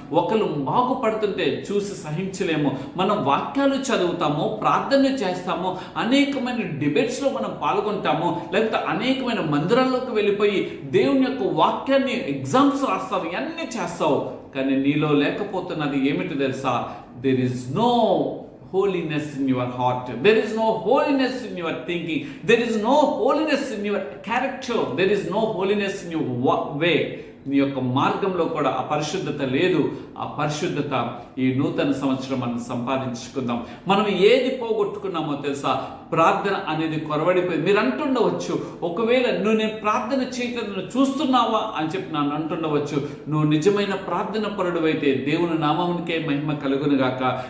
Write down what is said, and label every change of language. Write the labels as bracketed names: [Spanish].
[Telugu] ఒకరు బాగుపడుతుంటే చూసి సహించలేము. మనం వాక్యాలు చదువుతాము, ప్రార్థనలు చేస్తాము, అనేకమైన డిబేట్స్లో మనం పాల్గొంటాము, లేకపోతే అనేకమైన మందిరాల్లోకి వెళ్ళిపోయి దేవుని యొక్క వాక్యాన్ని ఎగ్జామ్స్ రాస్తావు, ఇవన్నీ చేస్తావు. కానీ నీలో లేకపోతున్నది ఏమిటి తెలుసా? [English] there is no holiness in your heart, there is no holiness in your thinking, there is no holiness in your character, there is no holiness in your way. [Telugu] నీ యొక్క మార్గంలో కూడా ఆ పరిశుద్ధత లేదు. ఆ పరిశుద్ధత ఈ నూతన సంవత్సరం మనం సంపాదించుకుందాం. మనం ఏది పోగొట్టుకున్నామో తెలుసా? ప్రార్థన అనేది కొరవడిపోయింది. మీరు అంటుండవచ్చు, ఒకవేళ నేను ప్రార్థన చేయటం నువ్వు చూస్తున్నావా అని చెప్పి నన్ను అంటుండవచ్చు. నువ్వు నిజమైన ప్రార్థన పరుడు అయితే దేవుని నామమునికే మహిమ కలుగునుగాక.